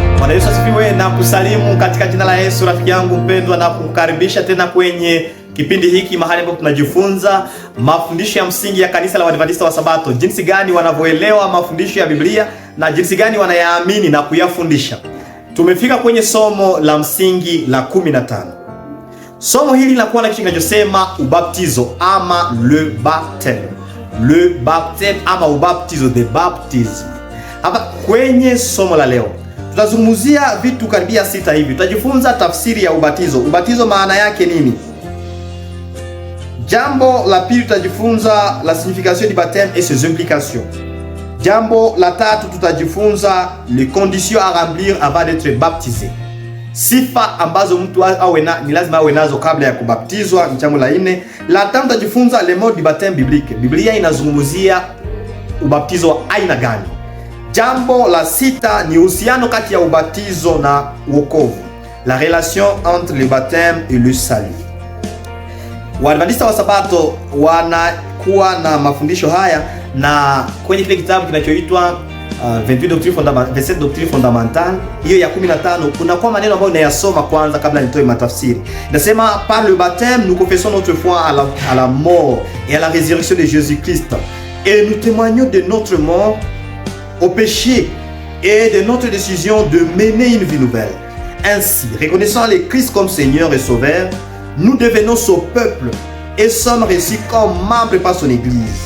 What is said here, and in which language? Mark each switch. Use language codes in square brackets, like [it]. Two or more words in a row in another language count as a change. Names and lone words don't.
[sw] Bwana Yesu asifiwe na kusalimu katika jina la Yesu, rafiki yangu mpendwa, na kukaribisha tena kwenye kipindi hiki, mahali ambapo tunajifunza mafundisho ya msingi ya kanisa la Waadventista wa Sabato, jinsi gani wanavyoelewa mafundisho ya Biblia na jinsi gani wanayaamini na kuyafundisha. Tumefika kwenye somo la msingi la 15. Somo hili linakuwa na kitu kinachosema ubaptizo ama [fr] le baptême. Le baptême [sw] ama ubaptizo, [en] the baptism. [sw] Hapa kwenye somo la leo tutazungumzia vitu karibia 6 hivi. Tutajifunza tafsiri ya ubatizo. Ubatizo maana yake nini? Jambo la pili tutajifunza [fr] la signification du baptême et ses implications. [sw] Jambo la tatu tutajifunza [fr] les conditions à remplir avant d'être baptisé. [sw] Sifa ambazo mtu ni lazima awe nazo kabla ya kubatizwa. Jambo la 4. La tano tutajifunza [fr] le mode du baptême biblique. [sw] Biblia inazungumzia ubatizo wa aina gani? Jambo la 6 ni uhusiano kati ya ubatizo na wokovu, [fr] la relation entre le baptême et le salut. [sw] Waadventista wa Sabato wanakuwa na mafundisho haya, na kwenye kile kitabu kinachoitwa 27 [fr] doctrines fondamentales, [sw] hiyo ya 15, kuna kwa maneno ambayo ninayasoma kwanza kabla nitoe matafsiri. [fr] Nasema par le baptême nous confessons notre foi à la mort et à la résurrection de Jésus-Christ, et nous témoignons de notre mort au péché et de notre décision de mener une vie nouvelle. Ainsi, reconnaissant le Christ comme Seigneur et Sauveur, nous devenons son peuple et sommes reçus comme membres par son Église.